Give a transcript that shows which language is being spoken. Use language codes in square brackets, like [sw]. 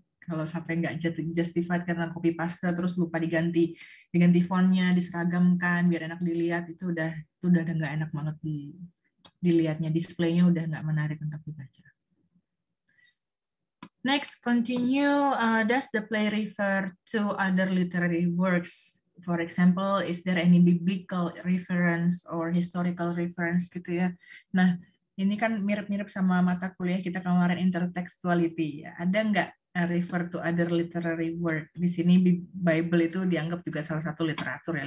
[id] Kalau sampai nggak justified karena copy paste terus lupa diganti fontnya, diseragamkan biar enak dilihat, itu udah nggak enak banget dilihatnya, displaynya udah nggak menarik untuk dibaca. [en] Next, continue. Does the play refer to other literary works? For example, is there any biblical reference or historical reference gitu ya? [id] Nah, ini kan mirip-mirip sama mata kuliah kita kemarin, intertextuality. Ya. Ada nggak [en] refer to other literary work? [id] Di sini Bible itu dianggap juga salah satu literatur ya.